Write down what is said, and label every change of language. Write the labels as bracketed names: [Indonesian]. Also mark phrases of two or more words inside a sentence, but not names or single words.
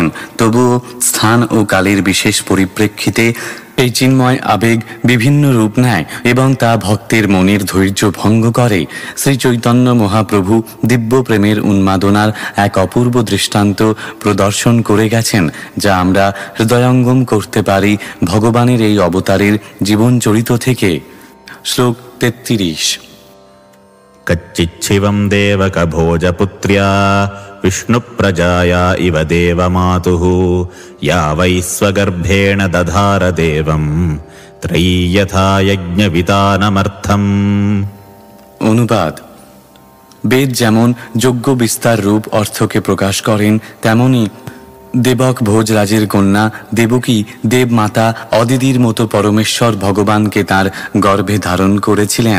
[Bangla] তবুও স্থান ও কালের বিশেষ পরিপ্রেক্ষিতে এই চিন্ময় আবেগ বিভিন্ন রূপ নেয় এবং তা ভক্তের মনের ধৈর্য ভঙ্গ করে। শ্রী চৈতন্য মহাপ্রভু দিব্য প্রেমের উন্মাদনার এক অপূর্ব দৃষ্টান্ত প্রদর্শন করে গেছেন, যা আমরা হৃদয়ঙ্গম করতে পারি ভগবানের এই অবতারের জীবনচরিত থেকে। শ্লোক 33। [Sanskrit] कच्चिच्छिवं देवकभोजपुत्र्या विष्णुप्रजाया इव देवमातुः या वै स्वगर्भेण दधार देवं त्रयी यथा यज्ञवितानमर्थम्। [Bangla] অনুবাদ: বেদ যেমন যজ্ঞ বিস্তার রূপ অর্থকে প্রকাশ করেন, তেমনি দেবক ভোজরাজের কন্যা দেবকী দেবমাতা অদিতির মতো পরমেশ্বর ভগবানকে তার গর্ভে ধারণ করেছিলেন।